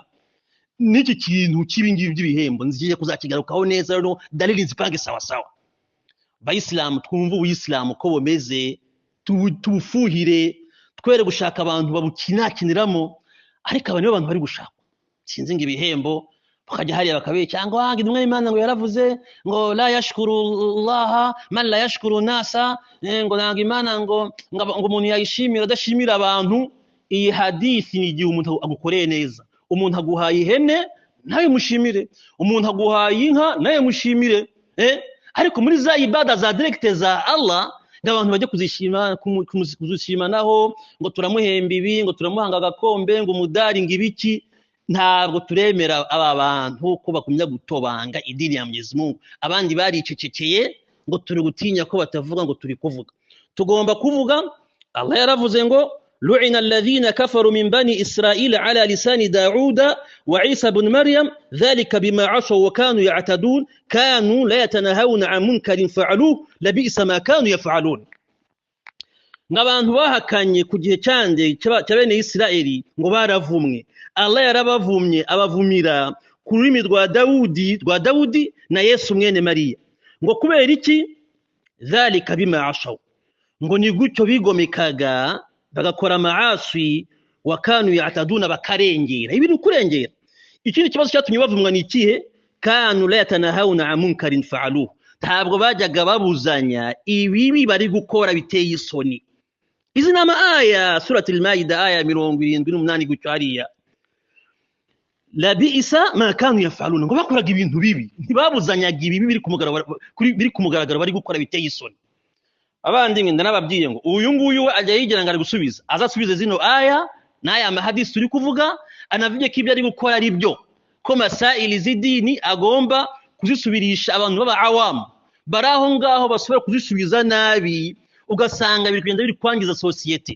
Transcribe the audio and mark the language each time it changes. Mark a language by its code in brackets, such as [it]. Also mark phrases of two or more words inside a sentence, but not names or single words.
[rw] N'iki kintu cy'ibingibi by'ibihembo nzigiye kuzakigarukaho neza, rero dalili zipange [sw] sawa sawa. [rw] Bayisilamu twumva ubuyisilamu ko bomeze, tubufuhire, twere gushaka abantu babukinakiniramo, ariko abantu bari gushaka sinzi ngo ibihembo, bakajya hariya bakabe cyangwa intumwa y'Imana ngo yaravuze ngo [ar] لا يشكر الله من لا يشكر الناس, [rw] ngo nanga Imana ngo umuntu yayishimira adashimira abantu. Iyi hadisi ni igihe umuntu agukoreye neza, umuntu aguhaye ihene nawe mushimire, umuntu aguhaye inka nawe mushimire, ariko muri za ibada za directe za Allah n'abantu bajya kuzishimanaho ngo turamuhemba ibi, ngo turamuhanga agakombe, ngo umudari, ngo ibiki. Ntabwo turemera aba bantu ko bakumya gutobanga idini ya [sw] Mwenyezi Mungu. [rw] Abandi baricecekeye ngo turi gutinya ko batavuga ngo turi kuvuga. Tugomba kuvuga. [ar] Allah yaravuze ngo لعن الذين كفروا من بني إسرائيل على لسان داود وعيسى ابن مريم ذلك بما عصوا وكانوا يعتدون كانوا لا يتناهون عن منكر فعلوه لبئس ما كانوا يفعلون. [rw] Ngabantu bahakanye ku gihe cyande cya bene Israeli ngo baravumwe. Allah yarabavumye abavumira ku rurimi rwa Dawudi na Yesu mwene Mariya. Ngo kubera iki? [ar] ذلك بما عصوا, [rw] ngo ni gutyo bigomekaga bagakora maasi [ar] وكانوا يعتدون [rw] bakarengera. Ibi kurengera. Ikindi kibazo cyatumye bavumwa ni ikihe? [ar] كانوا لا يتناهون عن منكر فعلوه, [rw] ntabwo bajyaga babuzanya ibibi bari gukora biteye isoni. Izi nama aya surati al-Maida aya 78 gutyo hariya. [ar] لبئس ما كانوا يفعلون, [rw] ngo bakoraga ibintu bibi, ntibabuzanyaga ibibi biri kumugaragara bari gukora biteye isoni. Abandi ngenda nababwiye ngo uyu nguyu we ajya yigira ngo ari gusubiza, azasubize zino aya n'aya mahadisi turi kuvuga, anavuge ko ibyo ari gukora ari byo, ko masaili z'idini agomba kuzisubirisha abantu baba awamu baraho ngaho basubira kuzisubiza nabi, ugasanga biri kugenda biri kwangiza societe.